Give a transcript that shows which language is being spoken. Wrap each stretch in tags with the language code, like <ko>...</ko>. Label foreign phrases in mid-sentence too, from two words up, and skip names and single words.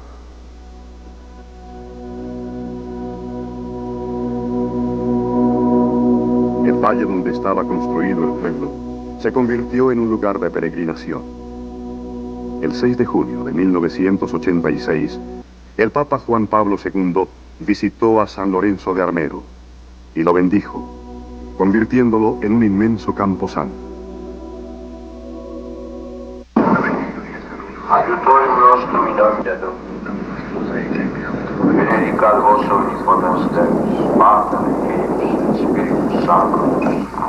<es>El valle donde estaba construido el pueblo se convirtió en un lugar de peregrinación. El 6 de junio de 1986, el Papa Juan Pablo II visitó a San Lorenzo de Armero y lo bendijo, convirtiéndolo en un inmenso camposanto.</es> <la>Aiutorium nostrum in nomine Domini. Benedicat vos omnipotens Deus, Pater et Filius et Spiritus Sanctus.</la>